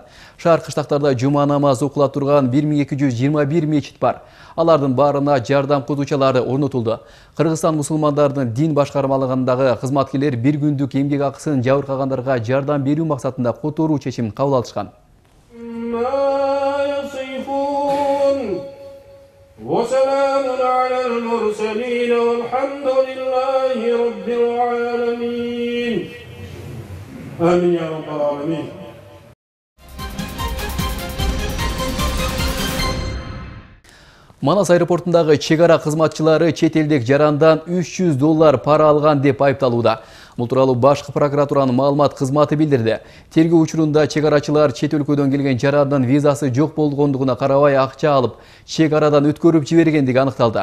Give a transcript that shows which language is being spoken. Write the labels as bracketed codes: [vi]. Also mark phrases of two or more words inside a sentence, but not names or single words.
[ky] Шаар кыштактарда жума намазы окула турган 1221 мечит бар. Алардын баарына жардам кутуучалары орнотулду. Кыргызстан мусулмандардын дин башкармалыгындагы кызматкерлер бир күндүк эмгек акысын жабыркагандарга жардам берүү максатында которуу чечим кабыл алышкан. [ar] وسلام على المرسلين والحمد لله رب العالمين آمين يا رب العالمين. [ky] Манас аэропортундагы чек ара кызматчылары чет элдик жарандан $300 пара алган деп айыпталууда. Бул тууралуу башкы прокуратуранын маалымат кызматы билдирди. Тергөө учурунда чек арачылар чет өлкөдөн келген жарандын визасы жок болгондугуна карабай акча алып, чек арадан өткөрүп жибергендиги аныкталды.